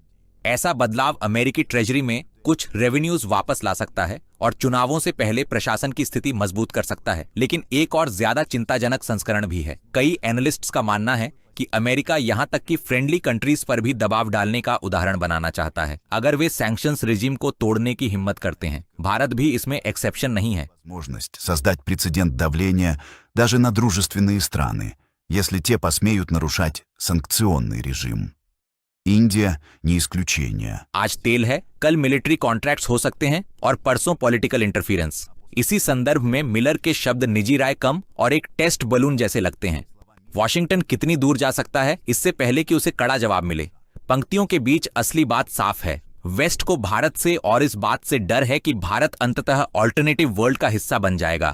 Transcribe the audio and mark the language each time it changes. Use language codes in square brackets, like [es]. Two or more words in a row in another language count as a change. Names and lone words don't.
[hi] ऐसा बदलाव अमेरिकी ट्रेजरी में कुछ रेवेन्यूज वापस ला सकता है और चुनावों से पहले प्रशासन की स्थिति मजबूत कर सकता है। लेकिन एक और ज्यादा चिंताजनक संस्करण भी है। कई एनालिस्ट्स का मानना है कि अमेरिका यहां तक कि [en] friendly countries [hi] पर भी दबाव डालने का उदाहरण बनाना चाहता है अगर वे [en] sanctions regime [hi] को तोड़ने की हिम्मत करते हैं। भारत भी इसमें एक्सेप्शन नहीं है। [ru] Возможность создать прецедент давления даже на дружественные страны, если те посмеют нарушать санкционный режим. Индия не исключение. [hi] आज तेल है, कल [en] military contracts [hi] हो सकते हैं और परसों [en] political interference. [hi] इसी संदर्भ में मिलर के शब्द निजी राय कम और एक [en] test balloon [hi] जैसे लगते हैं। वॉशिंगटन कितनी दूर जा सकता है इससे पहले कि उसे कड़ा जवाब मिले। पंक्तियों के बीच असली बात साफ है। वेस्ट को भारत से और इस बात से डर है कि भारत अंततः [en] alternative world [hi] का हिस्सा बन जाएगा।